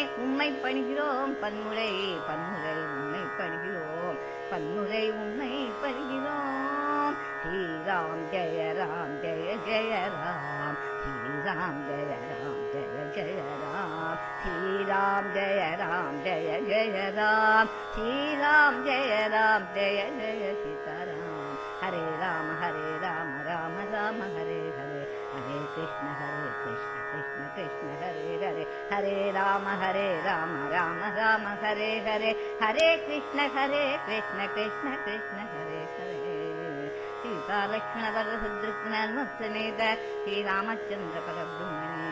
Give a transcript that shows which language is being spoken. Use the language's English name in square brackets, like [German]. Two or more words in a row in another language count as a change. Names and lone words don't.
[Tamil] உம்மை பணிகிறோம் பன்முறை பன்முறை உம்மை பணிகிறோம் பன்முறை உம்மை பணிகிறோம். [Sanskrit] श्रीराम् जय राम् जय जय राम्. श्रीराम् जय राम् जय जय राम्. श्रीराम् जय राम् जय जय राम्. श्रीराम् जय राम् जय जय सीताराम्. हरे राम राम राम हरे हरे. हरे कृष्ण कृष्ण कृष्ण हरे हरे. हरे राम राम राम हरे हरे. हरे कृष्ण कृष्ण कृष्ण हरे हरे. सीता लक्ष्मण वरद शत्रुघ्न समेत श्री रामचंद्र परब्रह्म